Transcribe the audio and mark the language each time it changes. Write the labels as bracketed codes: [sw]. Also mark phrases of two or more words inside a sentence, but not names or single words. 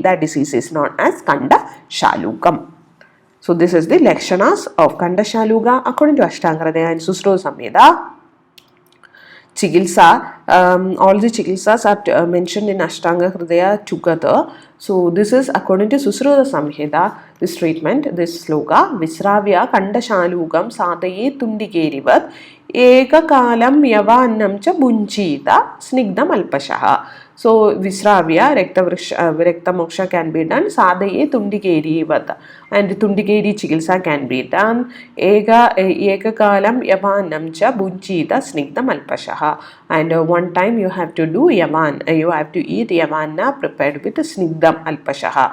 [en] That disease is known as Kanda Shalugam. So this is the Lakshanas of Kanda Shaluga according to Ashtanga Hridaya and Susru Samhita. Chikilsa, all the Chikilsas are mentioned in Ashtanga Hridaya together. So this is according to Susruta Samhita, this treatment, this sloka, [sa] Visravya Kanda Shalugam Sadaye Tundigerivat Eka Kalam Yavannam Cha Bunchita Snigdam Alpashaha. [en] So [sa] Visravya, Rekta Moksha [en] can be done, [sa] Sadaye Tundigerivat, [en] and [sa] Tundigeri Chikilsa [en] can be done, [sa] Eka Kalam Yavannam Cha Bunchita Snigdam Alpashaha. [en] And one time you have to do Yavan, you have to eat Yavanna prepared with [sa] Snigdam Alpashaha.